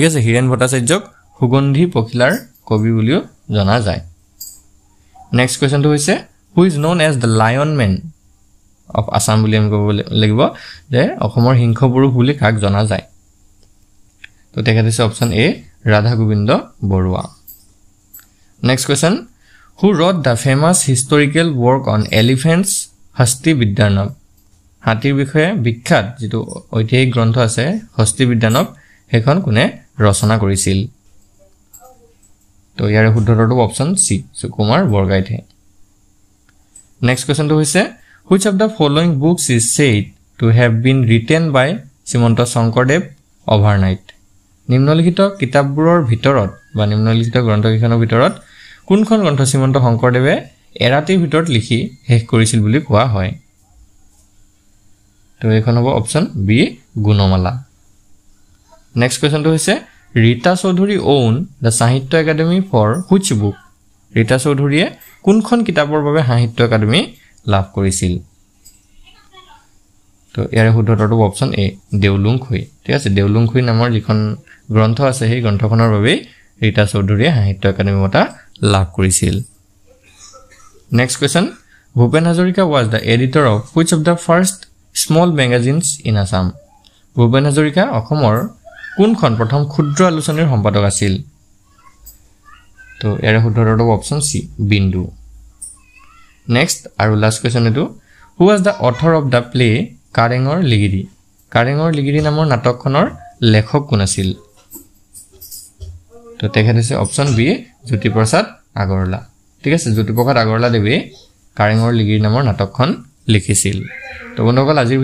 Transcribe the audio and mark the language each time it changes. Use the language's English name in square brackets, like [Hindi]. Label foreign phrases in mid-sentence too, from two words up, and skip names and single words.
[Assamese] আছে হিৰেন ভট্টাচাৰ্যক সুগন্ধি পখিলাৰ কবি বুলিও জনা যায় নেক্সট কোৱেশ্চনটো হৈছে [English] who is known as the lion man of Assam [Assamese] বুলি আমি ক'ব লাগিব যে অসমৰ সিংহ পুৰুষ বুলি কাক জনা যায় তো তেখেতে আছে অপচন এ ৰাধা গোবিন্দ বৰুৱা [English] next question who wrote the famous historical work on elephants [Assamese] হস্তি বিদ্যানব হাতীৰ বিষয়ে বিখ্যাত যেটো ঐতিহাসিক গ্ৰন্থ আছে হস্তি বিদ্যানব হেখন কোনে ৰচনা কৰিছিল তো ইয়াৰে শুদ্ধটো অপচন সি সুকুমাৰ বৰগাইতে নেক্সট কোৱেশ্চনটো হৈছে [English] which of the following books is said to have been written by শ্ৰীমন্ত শংকৰদেৱ overnight [Assamese] নিম্নলিখিত কিতাপবোৰৰ ভিতৰত বা নিম্নলিখিত গ্ৰন্থকেইখনৰ ভিতৰত কোনখন গ্ৰন্থ শ্ৰীমন্ত শংকৰদেৱে এৰাতিৰ ভিতৰত লিখি শেষ কৰিছিল বুলি কোৱা হয় তো এখন হ'ব অপচন বি গুণমালা নেক্সট কোৱেশ্চনটো হৈছে ৰীতা চৌধুৰী [English] own the সাহিত্য একাডেমি for which book [Assamese] ৰীতা চৌধুৰীয়ে কোনখন কিতাপৰ বাবে সাহিত্য একাডেমি লাভ কৰিছিল তো তো ইয়াৰে শুদ্ধ উত্তৰটো অপচন এ দেউলুংখুই ঠিক আছে দেউলুংখুই নামৰ যিখন গ্ৰন্থ আছে সেই গ্ৰন্থখনৰ বাবে ৰীতা চৌধুৰীয়ে সাহিত্য একাডেমি বঁটা লাভ কৰিছিল [English] next question ভূপেন হাজৰিকা was the editor of which of the first small magazines in Assam [Assamese] ভূপেন হাজৰিকা অসমৰ কোনখন প্ৰথম ক্ষুদ্ৰ আলোচনীৰ সম্পাদক আছিল তো ইয়াৰে শুদ্ধ উত্তৰটো অপচন সি বিন্দু নেক্সট আৰু লাষ্ট কোৱেশ্চন এটো [English] who was the author of the play [Assamese] কাৰেঙৰ লিগিৰি নামৰ নাটকখনৰ লেখক কোন আছিল তো তেখেত হৈছে অপচন বি জ্যোতিপ্ৰসাদ আগৰৱালা ঠিক আছে জ্যোতিপ্ৰসাদ আগৰৱালা দেৱে কাৰেঙৰ লিগিৰি নামৰ নাটকখন লিখিছিল তো বন্ধুসকল আজিৰ